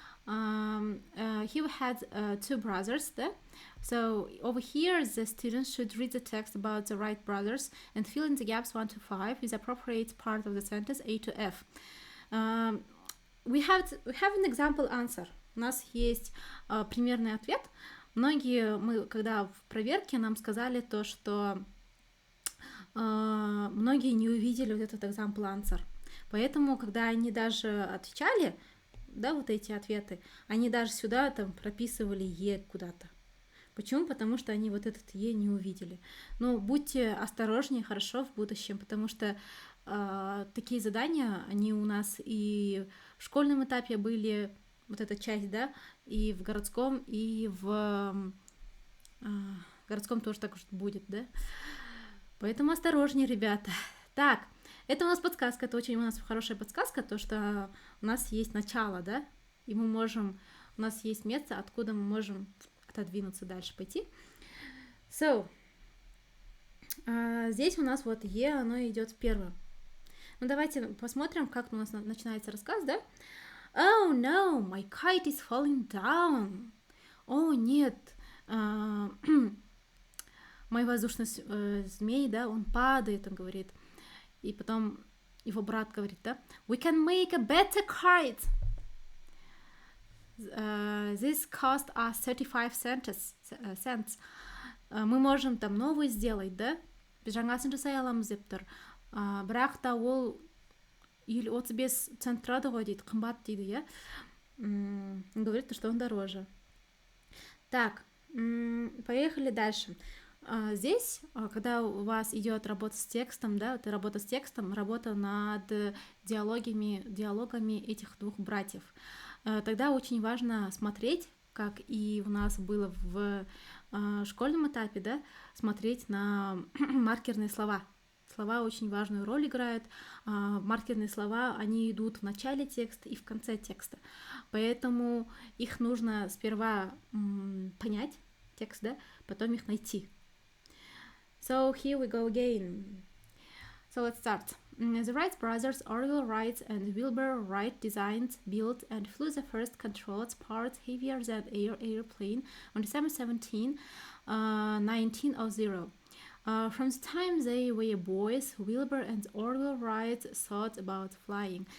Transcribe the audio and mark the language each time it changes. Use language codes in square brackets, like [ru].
[en] Here we had 2 brothers there. So over here the students should read the text about the Wright brothers and fill in the gaps 1 to 5 with appropriate part of the sentence A to F. We have an example answer. [ru] у нас есть примерный ответ. Мы, когда в проверке, нам сказали то, что многие не увидели вот этот [en] example answer. [ru] Поэтому, когда они даже отвечали, да, вот эти ответы, они даже сюда там прописывали «е» куда-то. Почему? Потому что они вот этот «е» не увидели. Но будьте осторожнее, хорошо, в будущем, потому что такие задания, они у нас и в школьном этапе были, вот эта часть, да, и в городском, и в городском тоже так уж будет, да. Поэтому осторожнее, ребята. Так, это у нас подсказка, это очень у нас хорошая подсказка, то, что у нас есть начало, да, и у нас есть место, откуда мы можем отодвинуться дальше, пойти. Здесь у нас вот «е», оно идет первым. Ну, давайте посмотрим, как у нас начинается рассказ, да? [en] Oh, no, my kite is falling down. [ru] О, нет, мой воздушный змей, да, он падает, он говорит. И потом его брат говорит, да, [en] we can make a better kite. This cost us 35 cents. [ru] Мы можем там новый сделать, да? [kk] Жаңасын жасай аламыз деп тұр. Бірақ та ол 35 цент тұрады ғой дейді, қымбат дейді, я. [ru] Говорит, что он дороже. Так, поехали дальше. Здесь, когда у вас идет работа с текстом, да, это работа с текстом, работа над диалогами этих двух братьев, тогда очень важно смотреть, как и у нас было в школьном этапе, да, смотреть на маркерные слова. Слова очень важную роль играют. Маркерные слова, они идут в начале текста и в конце текста. Поэтому их нужно сперва понять, текст, да, потом их найти. [en] So here we go again. So let's start. The Wright brothers, Orville Wright and Wilbur Wright, designed, built, and flew the first controlled part heavier than air airplane on December 17, 1900. From the time they were boys, Wilbur and Orville Wright thought about flying.